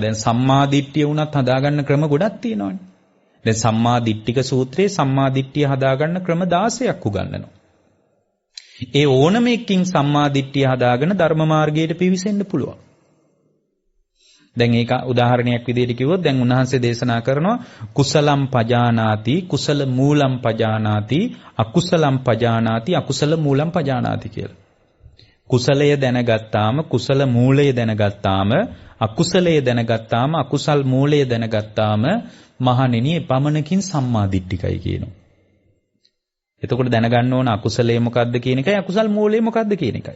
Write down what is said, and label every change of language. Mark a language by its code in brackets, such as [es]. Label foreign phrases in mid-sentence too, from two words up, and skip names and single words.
[si] දැන් සම්මා දිට්ඨිය වුණත් හදාගන්න ක්‍රම ගොඩක් තියෙනවානේ. දැන් සම්මා දිට්ඨික සූත්‍රයේ සම්මා දිට්ඨිය හදාගන්න ක්‍රම 16ක් උගන්වනවා. ඒ ඕනම එකකින් සම්මා දිට්ඨිය හදාගෙන ධර්ම මාර්ගයට පිවිසෙන්න පුළුවන්. දැන් ඒක උදාහරණයක් විදිහට කිව්වොත් දැන් උන්වහන්සේ දේශනා කරනවා [pi] කුසලම් පජානාති කුසල මූලම් පජානාති අකුසලම් පජානාති අකුසල මූලම් පජානාති [si] කියලා. කුසලය දැනගත්තාම කුසල මූලය දැනගත්තාම අකුසලය දැනගත්තාම අකුසල් මූලය දැනගත්තාම මහණෙනි එපමණකින් සම්මා දිට්ඨිකයි කියනවා. එතකොට දැනගන්න ඕන අකුසලයේ මොකද්ද කියන එකයි අකුසල් මූලයේ මොකද්ද කියන එකයි.